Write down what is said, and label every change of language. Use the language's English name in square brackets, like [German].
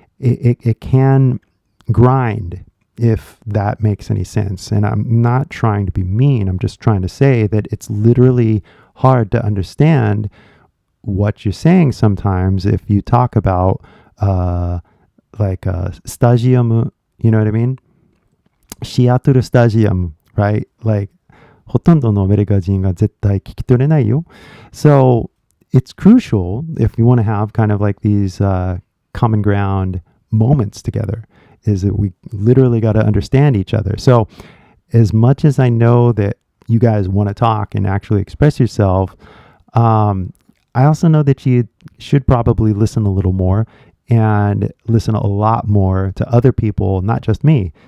[English] It can grind, if that makes any sense. And I'm not trying to be mean. I'm just trying to say that it's literally hard to understand what you're saying sometimes if you talk about like a stadium, you know what I mean? [Japanese] シアトルスタジアム, [English] right? Like [Japanese] ほとんどのアメリカ人が絶対聞き取れないよ. [English] So it's crucial if you want to have kind of like these common ground moments together, is that we literally got to understand each other. So as much as I know that you guys want to talk and actually express yourself, I also know that you should probably listen a little more and listen a lot more to other people, not just me.